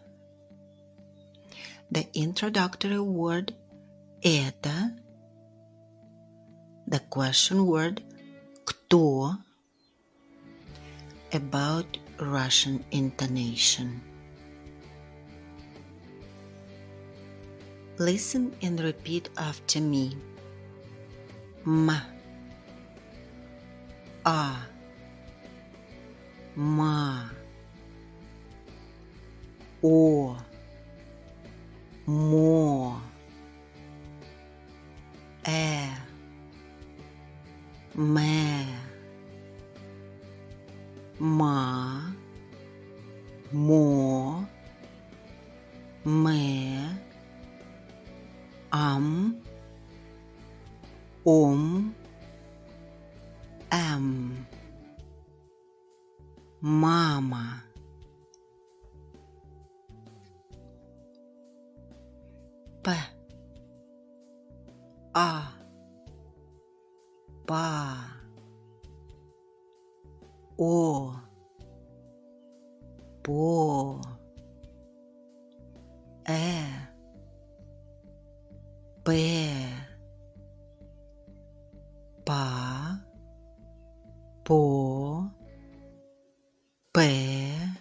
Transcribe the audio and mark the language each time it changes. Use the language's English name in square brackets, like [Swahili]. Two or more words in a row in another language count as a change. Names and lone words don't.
[English] The introductory word это, the question word кто, about Russian intonation. Listen and repeat after me. [Russian] М, А, Ма, О, Мо, Мэ, Ма, Мо, Мэ, Ам, Ом, Эм. Мама. П, А, Па, О, По, П, Па, По, П,